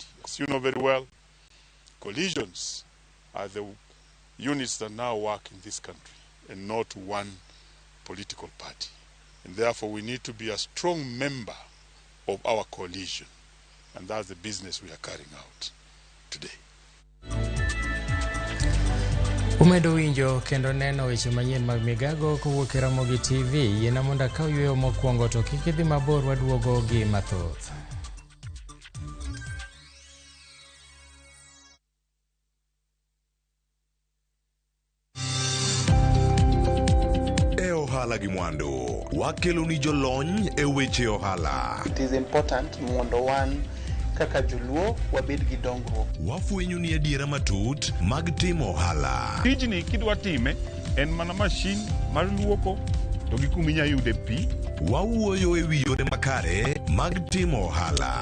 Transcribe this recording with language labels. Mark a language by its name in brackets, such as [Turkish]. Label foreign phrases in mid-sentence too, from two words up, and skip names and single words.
[English] As you know very well, coalitions are the units that now work in this country and not one political party. And therefore, we need to be a strong member of our coalition. And that's the business we are carrying out today. [Luo (Kenya and Tanzania)] Umedo winjo kendo neno weche manyien mag Migago kowuok e Ramogi TV. Yiena monda ka yueyo mokwongo to kik idhi mabor, waduogo gi mathoth. Ohala gi mwandu wakelo ni jolony e weche ohala. [English] It is important [Luo (Kenya and Tanzania)] mondo wan kaka joluo wabed gi dongruok. Wafwenyo ni adiera matut mag timo ohala. Tijni kidwa time en mana mashin mar luoko to gi kuminya yude pi. Wawuoyo e wi yore makare mag timo ohala.